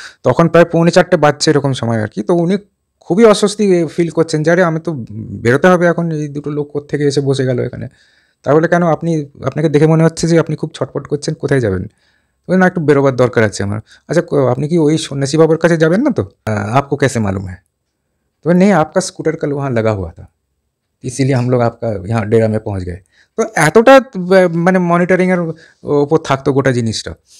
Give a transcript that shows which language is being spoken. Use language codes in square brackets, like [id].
[bn] তখন প্রায় 3:45 বাজছে এরকম সময় আর কি। তো উনি খুবই অস্বস্তি ফিল করছেন, যারে আমি তো বেরোতে হবে এখন, এই দুটো লোক কোত্থেকে এসে বসে গেল এখানে। তাহলে কেন আপনাকে দেখে মনে হচ্ছে যে আপনি খুব ছটফট করছেন, কোথায় যাবেন? না, একটু বেরোবার দরকার আছে আমার। আচ্ছা, আপনি কি ওই সন্ন্যাসী বাবার কাছে যাবেন না? তো [hi] आपको कैसे मालूम है? तो नहीं, आपका स्कूटर कल वहाँ लगा हुआ था, इसीलिए हम लोग आपका यहाँ डेरा में पहुँच गए। [bn] তো এতটা মানে মনিটরিংয়ের ওপর থাকতো গোটা জিনিসটা।